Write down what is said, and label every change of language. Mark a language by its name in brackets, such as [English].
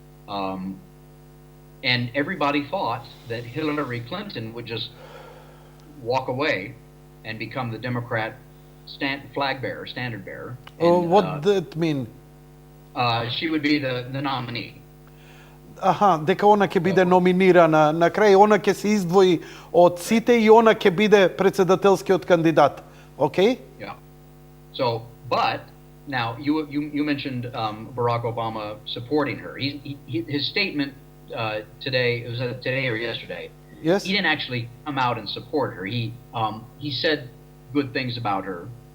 [English] And everybody thought that Hillary Clinton would just walk away and become the Democrat flag bearer, standard bearer. And, what does that mean? She would be the nominee. [Macedonian] Дека она ќе биде номинирана, на крај она ќе се издвои од сите и она ќе биде председателскиот кандидат. [English] Okay? Yeah. So, but now you mentioned Barack Obama supporting her. His statement today, was it today or yesterday? Yes. He didn't actually come out and support her. He said good things about her.